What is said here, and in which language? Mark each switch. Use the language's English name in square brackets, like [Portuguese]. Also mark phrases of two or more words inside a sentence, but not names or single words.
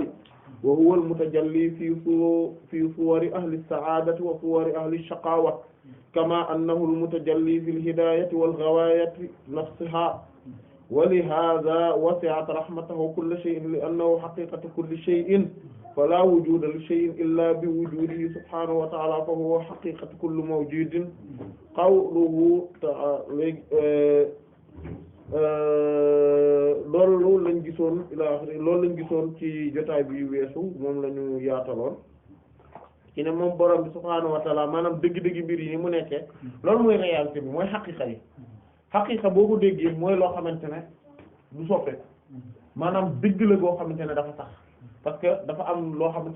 [Arabic] وهو المتجلي في صور أهل السعادة وصور أهل الشقاوة كما أنه المتجلي في الهداية والغواية نفسها ولهذا وسعت رحمته كل شيء لأنه حقيقة كل شيء فلا وجود لشيء إلا بوجوده سبحانه وتعالى فهو حقيقة كل موجود قوله تعالى [Wolof] loolu lañ gisoon loolu lañ gisoon ci jotaay bi weesu moom la ñu yaataloon ci ne moom borom bi [Arabic] سبحانه وتعالى [Wolof] maanaam dëgg-dëgg mbir yi ni mu nekkee loolu mooy réalité bi mooy xaqiiqa yi xaqiiqa boo ko déggee mooy loo xamante ne du soppeeku maanaam dëgg la goo xamante ne dafa sax [French] parce que [Wolof] dafa am loo xamante